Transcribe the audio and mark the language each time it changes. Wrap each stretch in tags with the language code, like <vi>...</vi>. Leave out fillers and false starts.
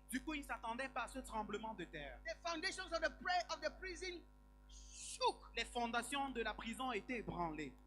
<fr>Du coup, ils ne s'attendaient pas à ce tremblement de terre.</fr> <en>The foundations of the prison shook.</en> <fr>Les fondations de la prison étaient ébranlées.</fr>